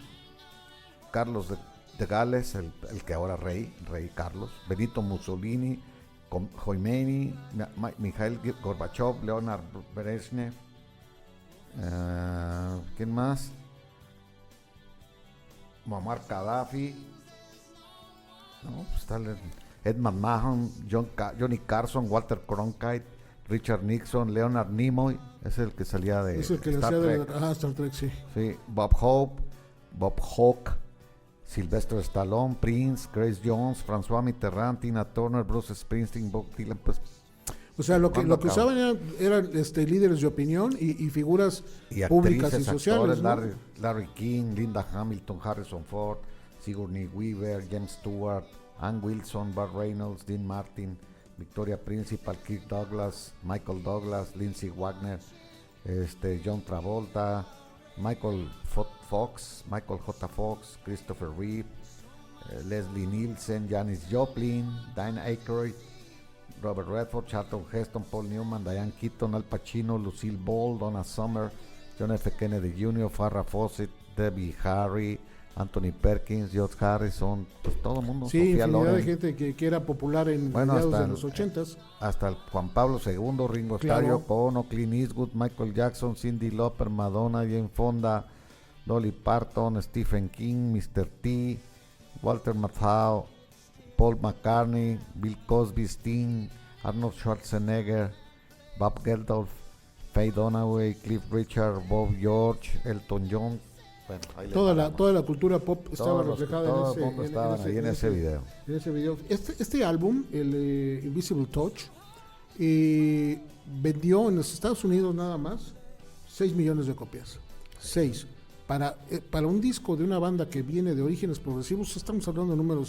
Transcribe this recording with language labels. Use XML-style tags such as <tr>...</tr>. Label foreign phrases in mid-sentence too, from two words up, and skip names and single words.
<es>Carlos de Gales, el que ahora rey Carlos, Benito Mussolini, Khomeini, Mikhail Gorbachev, Leonard Brezhnev, ¿quién más? Muammar Gaddafi, no, pues está Ed McMahon, Johnny Carson, Walter Cronkite, Richard Nixon, Leonard Nimoy, es el que salía de Es el que le Star hacía de Trek. Star Trek, sí. Sí, Bob Hawke, Sylvester Stallone, Prince, Grace Jones, François Mitterrand, Tina Turner, Bruce Springsteen, Bob Dylan, pues, O sea, lo que Cuando acaba. usaban eran líderes de opinión y figuras y públicas y actrices, sociales, actores, ¿no? Larry King, Linda Hamilton, Harrison Ford, Sigourney Weaver, James Stewart, Ann Wilson, Burt Reynolds, Dean Martin, Victoria Principal, Kirk Douglas, Michael Douglas, Lindsay Wagner, John Travolta, Michael J. Fox, Christopher Reeve, Leslie Nielsen, Janis Joplin, Diane Aykroyd, Robert Redford, Charlton Heston, Paul Newman, Diane Keaton, Al Pacino, Lucille Ball, Donna Summer, John F. Kennedy Jr., Farrah Fawcett, Debbie Harry, Anthony Perkins, George Harrison, pues todo el mundo. Sí, Sofía infinidad de Loren, gente que era popular en Bueno, mediados hasta de los 80s. hasta el Juan Pablo II, Ringo Claro. Starr, Yoko Ono, Clint Eastwood, Michael Jackson, Cyndi Lauper, Madonna, Jane Fonda, Dolly Parton, Stephen King, Mr. T, Walter Matthau, Paul McCartney, Bill Cosby, Sting, Arnold Schwarzenegger, Bob Geldof, Faye Dunaway, Cliff Richard, Bob George, Elton John. Bueno, ahí le paramos. Toda la cultura pop estaba Todos los- reflejada todo en el mundo estaban ahí en ese video. En ese video. Este álbum, el Invisible Touch, vendió en los Estados Unidos nada más 6 millones de copias. 6. Para un disco de una banda que viene de orígenes progresivos, estamos hablando de números.</es>